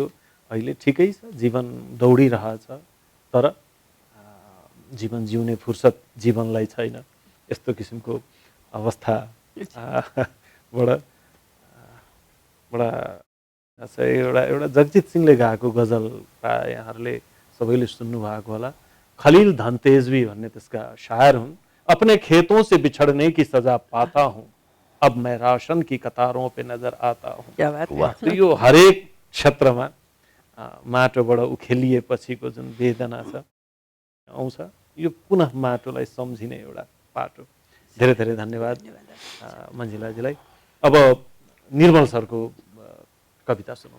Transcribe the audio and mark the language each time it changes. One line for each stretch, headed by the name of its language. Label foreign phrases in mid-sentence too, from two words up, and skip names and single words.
Nepali: अहिले ठिकै छ, जीवन दौडिरहेछ, तर जीवन जिउने फुर्सद जीवनलाई छैन। यस्तो किसिमको अवस्था बडा एउटा एउटा जगजित सिंहले गाएको गजल प्राय यहाँहरूले सबैले सुन्नु भएको होला। खलील धनतेजवी भन्ने त्यसका शायर हुन्।
Hindi: अपने खेतों से बिछड़ने की सजा पाता हूँ, अब मैं राशन की कतारों पे नजर आता हूँ। क्या बात है।
Nepali: तो यो हरेक क्षेत्रमा माटोबाट उखेलिएपछिको जुन वेदना छ आउँछ, यो पुनः माटोलाई सम्झिने एउटा पाटो। धेरै धेरै धन्यवाद मञ्जिलाजीलाई। अब निर्मल सरको कविता सुनौँ।